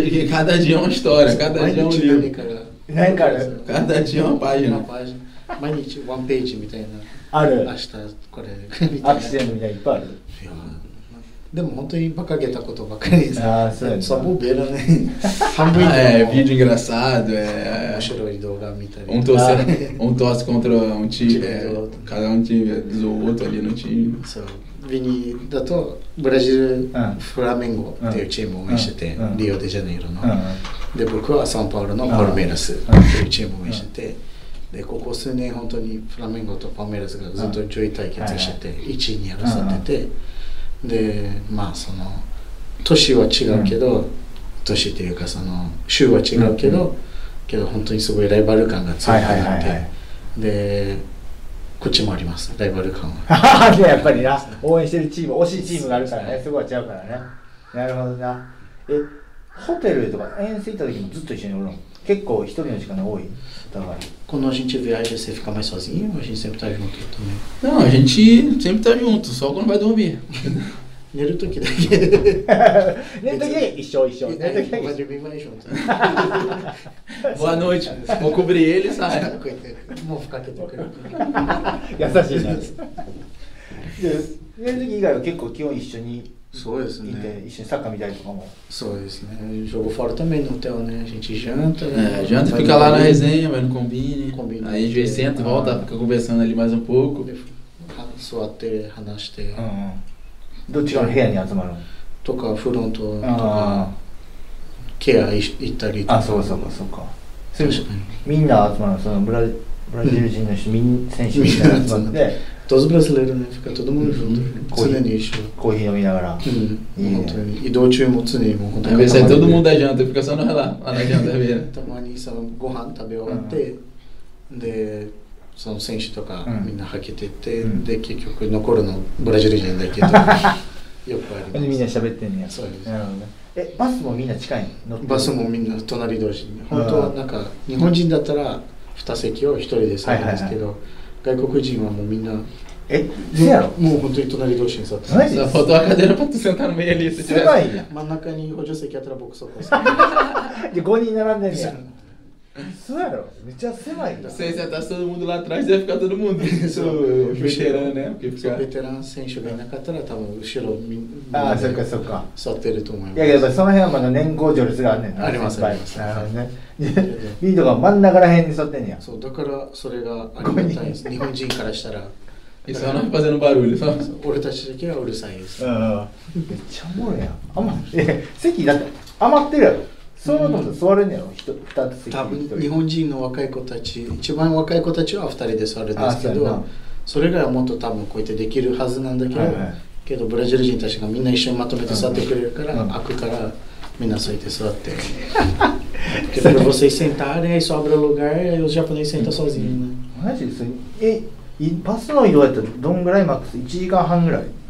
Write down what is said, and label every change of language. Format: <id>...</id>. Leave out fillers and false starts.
<pt>Cada dia é uma história, cada dia é um livro. Cada dia é uma página.</pt> <en>One page</en> <ja>みたいな。ある。明日これアクシデントみたいないっぱいある。でも本当に馬鹿げたことばかりです。</ja> <pt>só bobeira, né? Vídeo engraçado,</pt> <ja>面白い動画見たり。</ja> <pt>Um torce contra um time, cada um time zoou o outro ali no time.</pt> <ja>そう。ビニだとブラジルフラメンゴっていうチームを応援してて、リオデジャネイロの。で僕はサンパウロのパルメイラスっていうチームを応援してて、でここ数年本当にフラメンゴとパルメイラスがずっと上位対決してて1位に争ってて。でその年は違うけど、年っていうかその州は違うけど、本当にすごいライバル感が強くなって、でこっちもありますライバル感は。やっぱりな応援してるチーム惜しいチームがあるからね、すごい違うからね。なるほどな。ホテルとか遠征行った時もずっと一緒におるの？結構一人の時間が多い。</ja> <pt>Quando a gente viaja, você fica mais sozinho ou a gente sempre tá junto também? Não, a gente sempre tá junto, só quando vai dormir.</pt> <ja>寝る時だけ。寝る時だけ一緒。寝る時だけ。</ja> <pt>Vai dormir vai junto. Boa noite. Vou cobrir ele e sai.</pt> <ja>もう深けてくる。優しいな。寝る時以外は結構基本一緒に。そうですね。一緒にサッカー見たりとかも。そうですね。</ja> <pt>Jogo fora também no hotel, né? A gente janta. Janta, fica lá na resenha, vai no combine. Aí a gente senta e volta, fica conversando ali mais um pouco.</pt> <ja>座って話して。どっちかの部屋に集まるの？とかフロントとかケア行ったりとか。そうか。みんな集まるの？そのブラジル人の選手みたいな集まって。</ja> <pt>Todos brasileiros, né? Fica todo mundo junto.</pt> <ja>常に一緒。コーヒー飲みながら。本当に移動中も常にもう本当に。</ja> <pt>Às vezes todo mundo da janta, fica só lá na janta mesmo.</pt> <ja>たまにそのご飯食べ終わって、でその選手とかみんなはけてって、で結局残るのブラジル人だけどよくあります。みんな喋ってんねや。そうです。なるほどね。バスもみんな近いの？バスもみんな隣同士。本当はなんか日本人だったら2席を1人で座るんですけど、外国人はもうみんなせやろもう本当に隣同士に座ってマジ</ja> <pt>Só faltou a cadeira pra tu sentar no meio ali. Se</pt> <ja>狭</ja> <pt>tivesse.</pt> <ja>いやん真ん中に補助席あったら僕そこで5人並んでんねやそうやろめっちゃ狭いな</ja> <pt>Se sentasse todo mundo lá atrás, ia ficar todo mundo. Isso, os veteranos, né? Porque</pt> <ja>そう</ja> <pt>fica...</pt> <ja>ベテラン選手がいなかったら多分後ろみああそっかそっか座ってると思います。いやけどその辺はまだ年功序列があんねんなあります先輩ありますなるほどねビートが真ん中ら辺に座ってんねやそうだからそれがありがたいです。日本人からしたら</ja> <pt>E só não fazendo barulho, só.</pt> <ja>俺たちだけはうるさいです。うんめっちゃおもろいやん席だって余ってるやろそうなったら座れんねやろ2つ席多分一人日本人の若い子たち、一番若い子たちは2人で座るんですけあそうやなど、それがもっと多分こうやってできるはずなんだけど、はいはいけどブラジル人たちがみんな一緒にまとめて座ってくれるから、うん開くからみんなそうやって座って。</ja> <pt>けどpara vocês sentarem, aí sobra lugar, aí os japoneses sentam sozinhos, né?</pt> <ja>マジそれパスの移動やったらどんぐらいマックス1時間半ぐらい</ja>